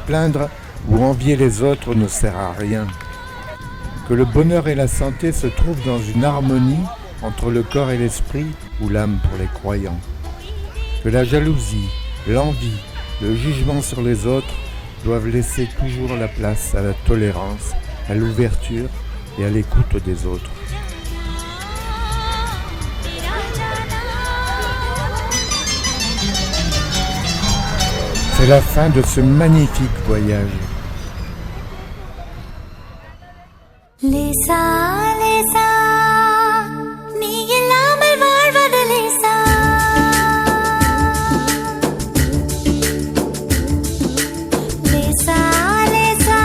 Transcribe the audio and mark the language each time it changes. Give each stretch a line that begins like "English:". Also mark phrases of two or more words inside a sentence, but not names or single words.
French: plaindre ou envier les autres ne sert à rien, que le bonheur et la santé se trouvent dans une harmonie entre le corps et l'esprit ou l'âme pour les croyants, que la jalousie, l'envie, le jugement sur les autres doivent laisser toujours la place à la tolérance, à l'ouverture et à l'écoute des autres. C'est la fin de ce magnifique voyage.
Tamil: லேசா லேசா நீ இல்லாமல் வாழ்வது லேசா லேசா லேசா